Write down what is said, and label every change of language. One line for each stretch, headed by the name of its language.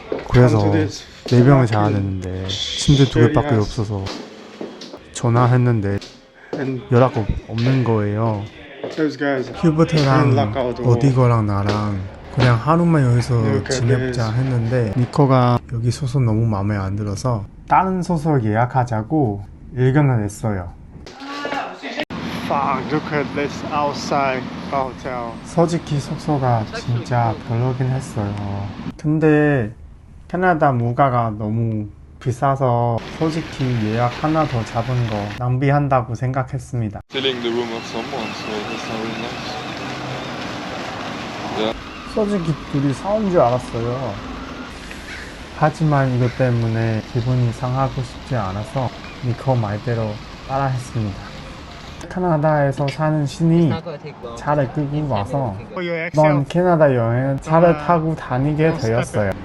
Korean: 그래서 4명을 자야 되는데 침대 2개밖에 없어서 전화했는데 연락 없는 거예요. 휴버트랑 어디거랑 나랑 그냥 하루만 여기서 지내자 했는데 니커가 여기 소설 너무 마음에 안 들어서 다른 소설 예약하자고 의견을 냈어요.
English: Fuck, look at this outside hotel.
Korean: 솔직히 숙소가 진짜 별로긴 했어요. 근데 캐나다 물가가 너무 비싸서 솔직히 예약 하나 더 잡은 거 낭비한다고 생각했습니다.
English: Stealing the room of someone, so that's not really nice.
Korean: 솔직히 둘이 싸운 줄 알았어요. 하지만 이것 때문에 기분이 상하고 싶지 않아서 니커 말대로 따라했습니다. 캐나다에서 사는 신이 차를 끌고 와서 이번 캐나다 여행은 차를 타고 다니게 되었어요.